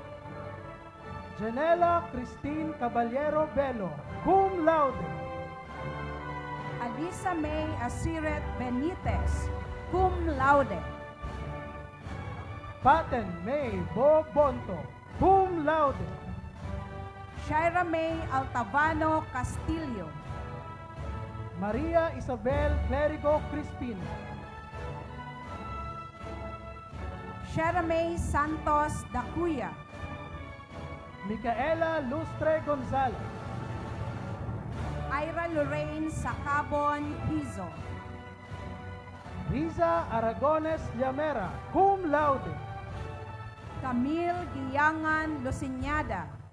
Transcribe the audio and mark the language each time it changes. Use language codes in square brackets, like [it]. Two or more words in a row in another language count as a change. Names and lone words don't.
[en] Janela Christine Caballero Belo, [la] cum laude, [en] Alisa May Asiret Benitez, [la] cum laude, [en] Paten May Bo Bonto, [la] cum laude, [en] Shaira May Altavano Castillo, Maria Isabel Clerigo Crispino, Shaira May Santos Dacuya, Micaela Lustre Gonzalez, Ira Lorraine Sacabon Hizo, Riza Aragones Llamera, [la] cum laude, [en] Camille Giyangan Luciñada,